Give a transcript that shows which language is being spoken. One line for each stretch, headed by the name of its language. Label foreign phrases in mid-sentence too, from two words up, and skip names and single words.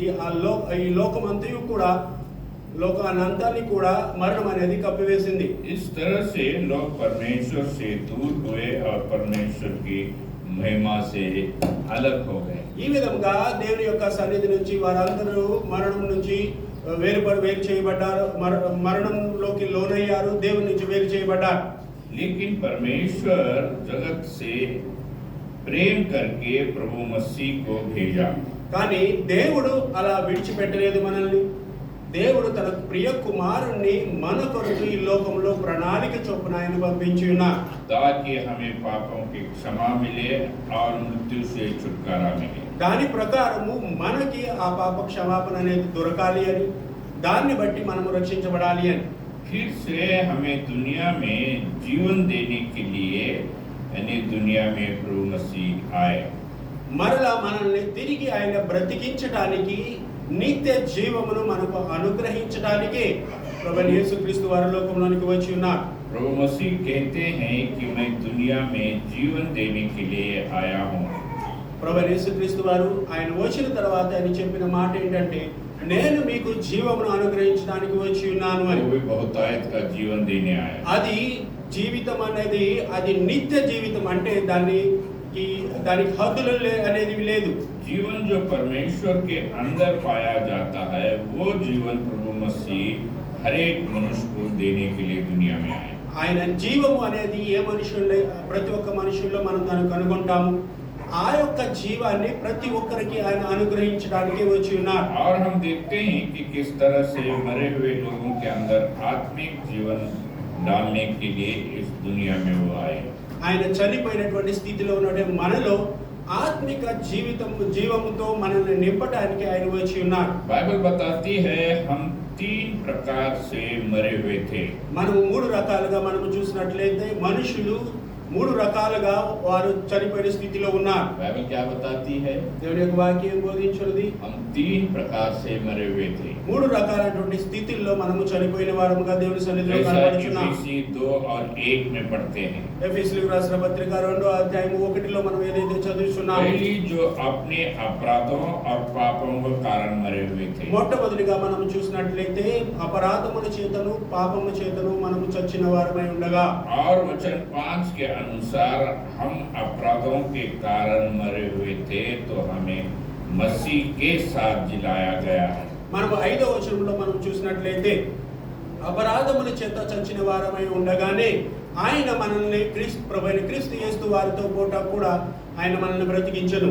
Telugu: ఈ లోకమంతయు కూడా లోకానంతాన్ని కూడా మరణం అనేది కప్పివేసింది.
Hindi: इस तरह से लोग परमेश्वर से दूर हुए और परमेश्वर की महिमा से अलग हो गए।
Telugu: ఈ విధంగా దేవుని యొక్క సన్నిధి నుంచి వారందరూ మరణం నుంచి వేరు చేయబడ్డారు. మరణంలోకి లోనయ్యారు, దేవుని నుంచి వేరు చేయబడ్డారు.
Hindi: लेकिन परमेश्वर जगत से प्रेम करके प्रभु मसीह को भेजा।
Telugu: కానీ దేవుడు అలా విడిచిపెట్టలేదు మనల్ని. దేవుడు తన ప్రియ కుమారుణ్ణి మన కొరకు ఈ లోకంలో ప్రణాళిక చొప్పున ఆయన పంపించి ఉన్నారు.
Hindi: ताकि हमें पापों की क्षमा मिले और मृत्यु से छुटकारा मिले।
Telugu: దాని ప్రకారము మనకి ఆ పాప క్షమాపణ అనేది దొరకాలి అని, దాన్ని బట్టి మనము రక్షించబడాలి అని.
Hindi: फिर से हमें दुनिया में जीवन देने के लिए यानी दुनिया में प्रभु मसीह आए।
Telugu: మరలా మనల్ని తిరిగి ఆయన బ్రతికించడానికి, నిత్య జీవమును మనకు అనుగ్రహించడానికి ప్రభువైన యేసుక్రీస్తు వారి లోకంలోనికి వచ్చి ఉన్నారు.
Hindi: प्रभु मसीह कहते हैं कि मैं दुनिया में जीवन देने के लिए आया हूँ।
Telugu: ప్రభువైన యేసుక్రీస్తు వారు ఆయన వచ్చిన తర్వాత ఆయన చెప్పిన మాట ఏంటంటే, నేను మీకు జీవమును అనుగ్రహించడానికి వచ్చి ఉన్నాను అని.
Hindi: वो भी बहुतायत का जीवन देने आया।
Telugu: అది జీవితం అనేది అది నిత్య జీవితం అంటే దానికి హద్దులు అనేది లేదు.
Hindi: जीवन जो परमेश्वर के अंदर पाया जाता है वो जीवन प्रभु मसीह हर एक मनुष्य को देने के लिए दुनिया में आए।
Telugu: ఆయన జీవము అనేది ఏ మనుషుల్లో ప్రతి ఒక్క మనుషుల్లో మనం దాన్ని కనుగొంటాము. ఆ యొక్క జీవాన్ని ప్రతి ఒక్కరికి ఆయన అనుగ్రహించడానికి వచ్చి ఉన్నారు.
Hindi: और हम देखते हैं कि किस तरह से मरे हुए लोगों के अंदर आत्मिक जीवन डालने के लिए इस दुनिया में वो आए।
Telugu: ఆయన చనిపోయినటువంటి స్థితిలో ఉన్నటువంటి మనలో ఆత్మిక జీవముతో మనల్ని నింపడానికి ఆయన వచ్చి ఉన్నారు.
Hindi: बाइबल बताती है हम 3 प्रकार से मरे हुए थे।
Telugu: మనము 3 రకాలుగా మనము చూసినట్లయితే మనుషులు మూడు రకాలుగా వారు చనిపోయిన స్థితిలో ఉన్నారు.
Hindi: बाइबल क्या बताती है?
Telugu: దేవుని యొక్క వాక్యం బోధించున్నది
Hindi: हम 3 प्रकार से मरे हुए थे।
Telugu: మూడు రకాలైనటువంటి స్థితిల్లో మనము చనిపోయిన వారముగా దేవుని సన్నిధిలో जैसा కనబడుచున్నాం.
Hindi: इफिसी 2 और 1 में पढ़ते हैं।
Telugu: ఎఫెసీయులకు రాసిన పత్రిక 2వ అధ్యాయం 1లో మనం ఏదైతే చదువుతున్నామో
Hindi: पहली जो अपने अपराधों और पापों के कारण मरे हुए थे।
Telugu: మొట్టమొదటిగా మనం చూసినట్లయితే అపరాధముల చేతను పాపము చేతను మనము చచ్చిన వారమై ఉండగా
Hindi: और वचन 5 के अनुसार हम अपराधों के कारण मरे हुए थे तो हमें मसीह के साथ जिलाया गया है।
Telugu: మనము 5వ వచనంలో మనం చూసినట్లయితే అపరాధముల చేత చచ్చిన వారమై ఉండగానే ఆయన మనల్ని ప్రభువైన క్రీస్తు యేసు వారితో పోటా కూడా ఆయన మనల్ని బ్రతికించెను.